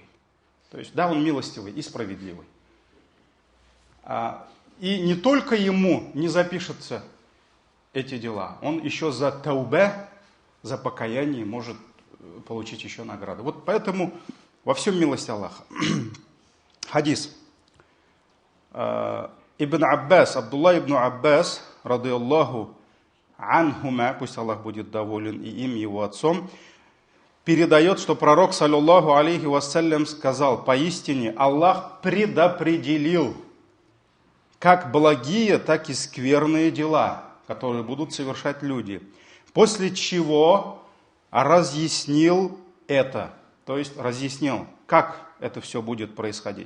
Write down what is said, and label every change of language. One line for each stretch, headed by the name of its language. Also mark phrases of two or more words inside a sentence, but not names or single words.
Russian: То есть, да, Он милостивый и справедливый. И не только Ему не запишется эти дела, Он еще за таубе, за покаяние может получить еще награду. Вот поэтому во всем милость Аллаха. Хадис. Ибн Аббас, Абдулла ибн Аббас,
Arabic: رضي الله عنهما,
Russian: пусть Аллах будет доволен и им, его отцом, передает, что пророк,
Arabic: صلى الله عليه وسلم,
Russian: сказал: поистине Аллах предопределил как благие, так и скверные дела, которые будут совершать люди. После чего разъяснил это, то есть разъяснил, как это все будет происходить.